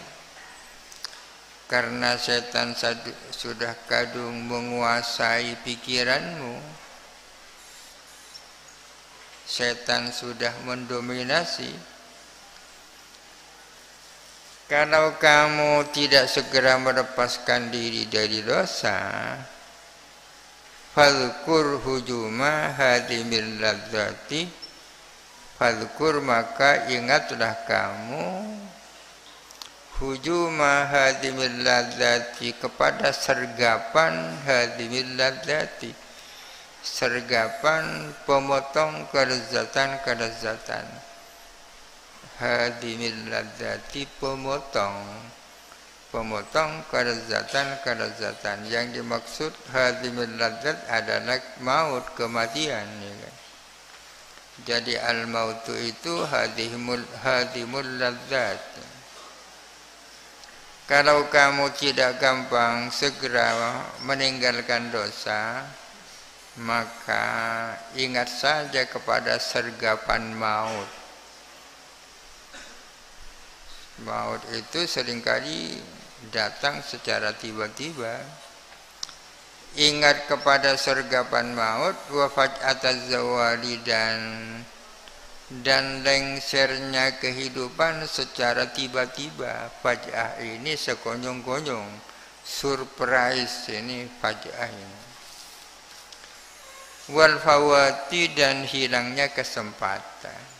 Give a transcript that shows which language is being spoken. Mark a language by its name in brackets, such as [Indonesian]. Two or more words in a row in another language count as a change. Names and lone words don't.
[Indonesian] Karena setan sudah kadung menguasai pikiranmu, setan sudah mendominasi. Kalau kamu tidak segera melepaskan diri dari dosa, [Arabic] فاذكر هجوم هادم اللذات فاذكر [Indonesian] maka ingatlah kamu [Arabic] هجوم هادم اللذات, [Indonesian] kepada sergapan [Arabic] هادم اللذات, [Indonesian] sergapan pemotong kelezatan-kelezatan. [Arabic] هادم اللذات, [Indonesian] pemotong kelezatan-kelezatan. Yang dimaksud [Arabic] هادم اللذات [Indonesian] adalah maut, kematian, ya kan? Jadi al-mautu itu [Arabic] هادم اللذات. [Indonesian] Kalau kamu tidak gampang segera meninggalkan dosa, maka ingat saja kepada sergapan maut. Maut itu seringkali datang secara tiba-tiba. Ingat kepada sergapan maut, [Arabic] وفجأة الزوال, [Indonesian] dan lengsernya kehidupan secara tiba-tiba. Faj'ah ini sekonyong-konyong, surprise ini faj'ah ini. [Arabic] والفوات, [Indonesian] dan hilangnya kesempatan.